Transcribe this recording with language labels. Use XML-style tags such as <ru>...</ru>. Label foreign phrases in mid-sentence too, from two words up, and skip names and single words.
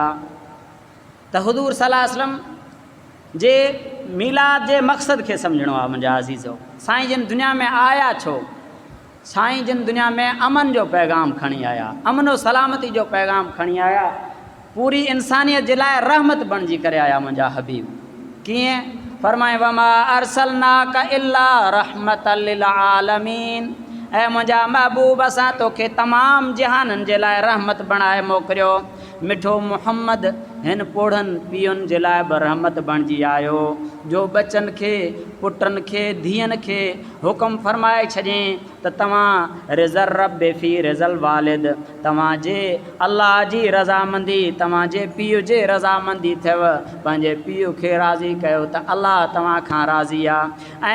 <sd>त हुज़ूर</sd> <ar>صلى الله عليه وسلم</ar> <sd>जे मीलाद जे मक़सद खे सम्झणो आहे मुंहिंजा अज़ीज़ो। साईं जिन दुनिया में आया छो? साईं जिन दुनिया में अमन जो पैगाम खणी आया, अमन और सलामती जो पैगाम खणी आया, पूरी इंसानियत जे लाइ रहमत बणिजी करे आया मुंहिंजा हबीब। कीअं?</sd> <ar>फरमाए وما أرسلناك إلا رحمة للعالمين.</ar> <sd>ऐं मुंहिंजा महबूब असां तोखे तमामु जहाननि जे लाइ रहमत बणाए मोकिलियो। मिठो मुहम्मद हिन पोढ़नि पीउनि जे लाइ बि रहमत बणिजी आयो जो बचनि खे पुटनि खे धीअनि खे हुकुम फरमाए छॾियईं त तव्हां</sd> <ar>رضا الرب في رضا الوالد</ar> <sd>तव्हांजे अल्लाह जी रज़ामंदी तव्हांजे पीउ जे रज़ामंदी थियव पंहिंजे पीउ खे राज़ी कयो त अल्लाह तव्हां खां राज़ी आहे।</sd>